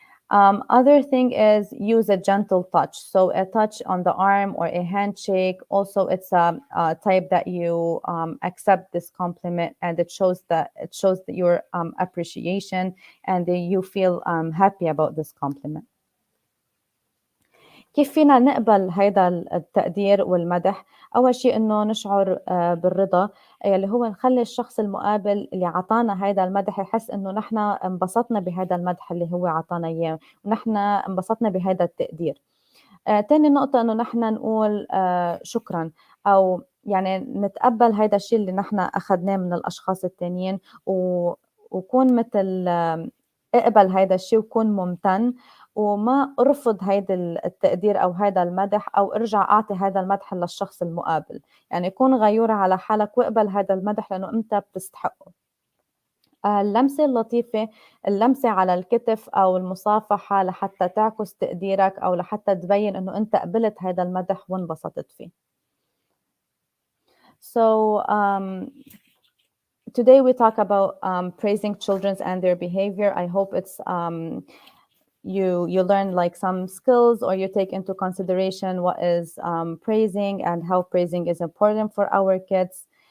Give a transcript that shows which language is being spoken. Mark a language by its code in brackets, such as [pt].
[en] Other thing is use a gentle touch. So a touch on the arm or a handshake. Also, it's a type that you accept this compliment, and it shows that your appreciation, and you feel happy about this compliment. [ar] كيف فينا نقبل هيدا التقدير والمدح؟ أول شيء إنه نشعر بالرضا، اللي هو نخلي الشخص المقابل اللي عطانا هيدا المدح يحس إنه نحن انبسطنا بهيدا المدح اللي هو عطانا إياه، ونحن انبسطنا بهيدا التقدير. تاني نقطة إنه نحن نقول شكرا، أو يعني نتقبل هيدا الشيء اللي نحن أخذناه من الأشخاص التانيين، وكون مثل اقبل هيدا الشيء وكون ممتن، وما ارفض هيدا التقدير أو هيدا المدح، أو ارجع أعطي هيدا المدح للشخص المقابل. يعني كون غيور على حالك واقبل هيدا المدح لأنه أنت بتستحقه. اللمسة اللطيفة، اللمسة على الكتف أو المصافحة لحتى تعكس تقديرك، أو لحتى تبين إنه أنت قبلت هيدا المدح وانبسطت فيه. [en] So today we talk about praising children and their behavior. I hope it's you learn some skills, or you take into consideration what is praising and how praising is important for our kids.